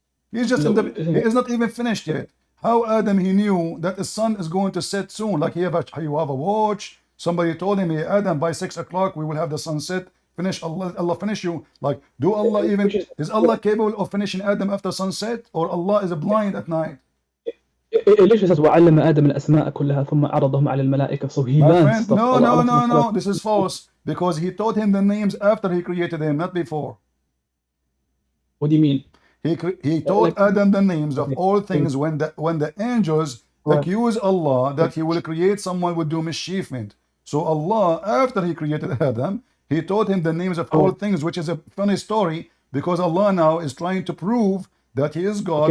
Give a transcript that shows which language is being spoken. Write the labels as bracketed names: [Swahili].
[English] He's just he is not even finished yet. How Adam he knew that the sun is going to set soon? Like you have a watch. Somebody told him, hey, Adam, by 6 o'clock we will have the sunset. Finish Allah finish you. Like, do Allah even is Allah capable of finishing Adam after sunset, or Allah is blind at night? It literally says [Arabic] وَعَلَّمَ آدَمَ الْأَسْمَاءَ كُلَّهَا ثُمَّ عَرَضَهُم عَلَى الْمَلَائِكَةِ. [English] So he learned stuff. No. This is false, because he taught him the names after he created him, not before. What do you mean? He taught Adam the names of all things when the angels accuse Allah that he will create someone who will do mischievement. So Allah, after he created Adam, he taught him the names of all things, which is a funny story, because Allah now is trying to prove that he is God.